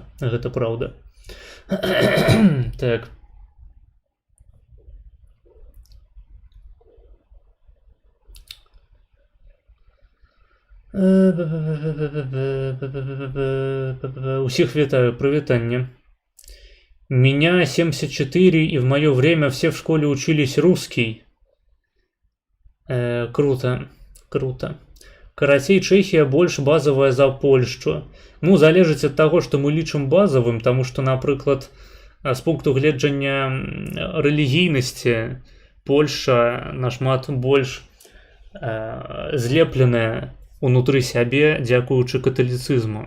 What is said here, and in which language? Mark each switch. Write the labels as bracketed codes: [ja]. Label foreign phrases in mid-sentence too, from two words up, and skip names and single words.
[be] Гэта праўда. Так. Усіх вітаю, прывітанне. [ru] Меня 74, и в мое время все в школе учились русский. Круто, круто. [be] Карацей, Чэхія больш базавая за Польшчу. Ну, залежыць ад таго, што мы лічым базавым, таму што, напрыклад, з пункту гледжання рэлігійнасці Польшча нашмат больш злепленая унутры сябе дзякуючы каталіцызму.